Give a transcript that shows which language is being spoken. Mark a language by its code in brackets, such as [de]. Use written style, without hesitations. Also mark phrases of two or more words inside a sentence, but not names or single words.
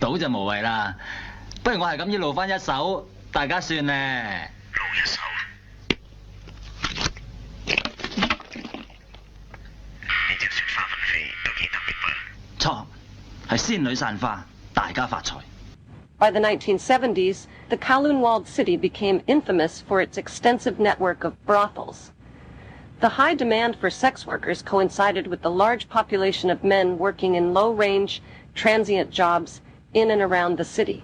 [yue] 賭就無謂啦，不如我係咁意露翻一手，大家算咧。露一手。呢隻雪花粉飛都幾特別噃。錯，係仙女散花，大家發財。 [en] By the 1970s, the Kowloon Walled City became infamous for its extensive network of brothels. The high demand for sex workers coincided with the large population of men working in low-range, transient jobs in and around the city.